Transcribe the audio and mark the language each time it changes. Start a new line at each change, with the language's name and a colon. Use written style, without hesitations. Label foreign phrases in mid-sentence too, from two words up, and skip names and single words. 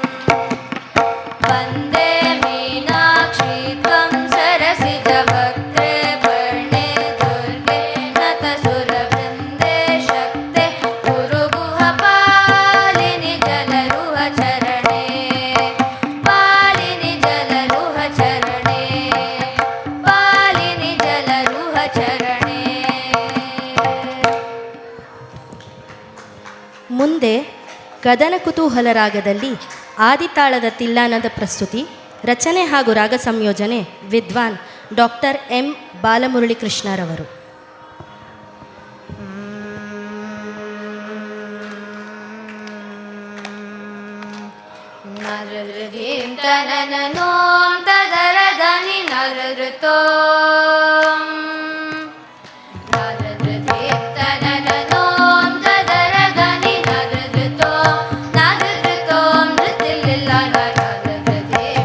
Sanskrit: ವಂದೇ ಮೀನಾಕ್ಷಿ ತ್ವಂ ಸರಸಿಜ ಭಕ್ತೆ ಪರ್ಣೇ ದುರ್ಗೆ ನತ ಸುರ ವೃಂದೇ ಶಕ್ತೆ ಕುರು ಗುಹ ಪಾಲಿನಿ ಜಲರುಹ ಚರಣೆ ಪಾಲಿನಿ ಜಲರುಹ ಚರಣೆ ಪಾಲಿನಿ ಜಲರುಹ ಚರಣೆ.
Kannada: ಮುಂದೆ ಕದನ ಕುತೂಹಲ ರಾಗದಲ್ಲಿ ಆದಿತಾಳದ ತಿಲ್ಲಾನದ ಪ್ರಸ್ತುತಿ, ರಚನೆ ಹಾಗೂ ರಾಗ ಸಂಯೋಜನೆ ವಿದ್ವಾನ್ ಡಾಕ್ಟರ್ ಎಂ ಬಾಲಮುರಳಿಕೃಷ್ಣರವರು. ನರಹೃದೀಂ ತನನನೋಂ ತದರದನಿ ನರಹೃತೋಂ ನರಹೃದೀಂ ತನನನೋಂ ತದರದನಿ ನರಹೃತೋಂ ನರಹೃತೋಂ ನೃತಿಲಿಲ್ಲ ನರಹೃದೀಂ